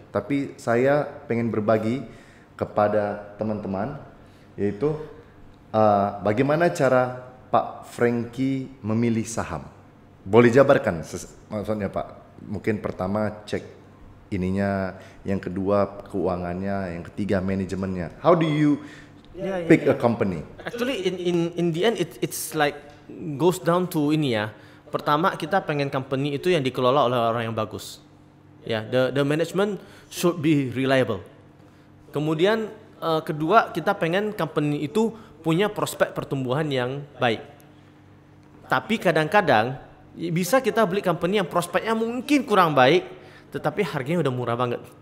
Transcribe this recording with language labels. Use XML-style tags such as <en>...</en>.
<id>Tapi saya pengen berbagi kepada teman-teman, yaitu bagaimana cara Pak Frankie memilih saham. Boleh jabarkan maksudnya Pak. Mungkin pertama cek ininya, yang kedua keuangannya, yang ketiga manajemennya.</id> <en>How do you pick a company? Actually in the end it's like goes down to</en> <id>ini ya. Pertama kita pengen company itu yang dikelola oleh orang yang bagus.</id> <en>Ya, the management should be reliable.</en> <id>Kemudian kedua kita pengen company itu punya prospek pertumbuhan yang baik. Tapi kadang-kadang bisa kita beli company yang prospeknya mungkin kurang baik, tetapi harganya udah murah banget.</id>